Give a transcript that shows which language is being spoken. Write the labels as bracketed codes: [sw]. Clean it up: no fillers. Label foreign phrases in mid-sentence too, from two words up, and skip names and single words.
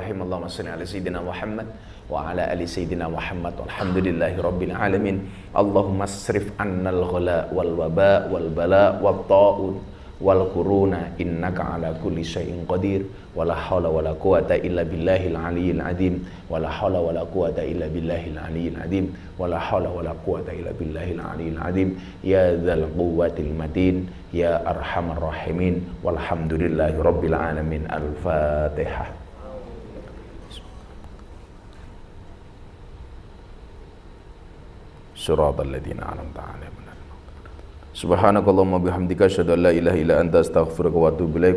[ar] اللهم صل على سيدنا محمد وعلى آل سيدنا محمد والحمد لله رب العالمين. اللهم اصرف عنا الغلاء والوباء والبلاء والطاعون والقرون إنك على كل شيء قدير ولا حول ولا قوة إلا بالله العلي العظيم ولا حول ولا قوة إلا بالله العلي العظيم ولا حول ولا قوة إلا بالله العلي العظيم يا ذا القوة المتين يا أرحم الراحمين والحمد لله رب العالمين. Al-Fatihah. صراط الذين أنعمت عليهم. سبحانك اللهم وبحمدك أشهد أن لا إله إلا أنت أستغفرك وأتوب إليك.